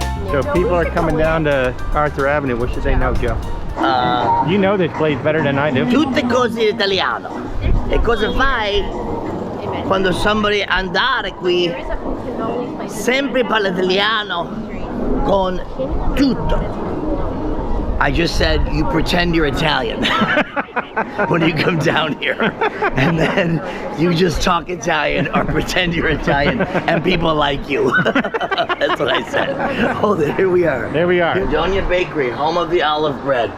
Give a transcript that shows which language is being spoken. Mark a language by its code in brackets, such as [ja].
[en] So people are coming down to Arthur Avenue. What should they know, Joe? You know this place better than I do. [it] Tutte cose in italiano. E cosa fai quando somebody andare qui? Sempre parla italiano con tutto. [en] I just said you pretend you're Italian when you come down here, and then you just talk Italian or pretend you're Italian, and people like you. That's what I said. Oh, here we are. There we are. Donia Bakery, home of the olive bread.